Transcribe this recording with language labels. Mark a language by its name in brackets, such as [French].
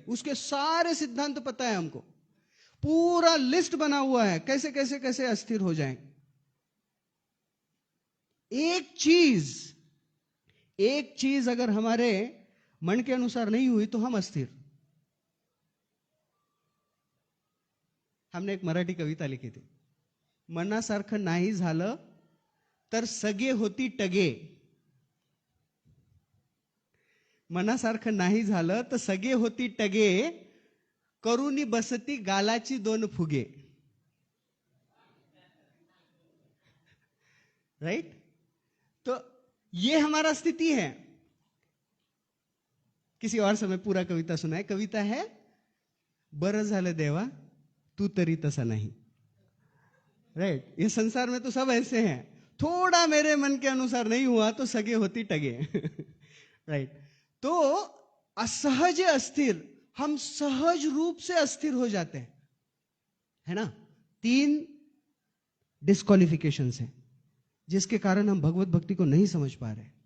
[Hindi] उसके सारे सिद्धांत पता है हमको, पूरा लिस्ट बना हुआ है कैसे कैसे कैसे अस्थिर हो जाएं। एक चीज अगर हमारे मन के अनुसार नहीं हुई तो हम अस्थिर। हमने एक मराठी कविता लिखी थी, [Marathi] मनासारखं नाही झालं तर सगे होती टगे, मनासारखं नाही झालं तर सगे होती टगे, करुणी बसती गालाची दोन फुगे। [Hindi] राइट? तो ये हमारा स्थिति है। किसी और समय पूरा कविता सुनाए। कविता है, [Marathi] बरं झालं देवा तू तरी तसा नहीं। [Hindi] राइट? ये संसार में तो सब ऐसे हैं, थोड़ा मेरे मन के अनुसार नहीं हुआ तो [Marathi] सगे होती टगे। [Hindi] राइट? तो असहज अस्थिर, हम सहज रूप से अस्थिर हो जाते हैं, है ना। 3 डिस्क्वालिफिकेशंस हैं जिसके कारण हम भगवत भक्ति को नहीं समझ पा रहे।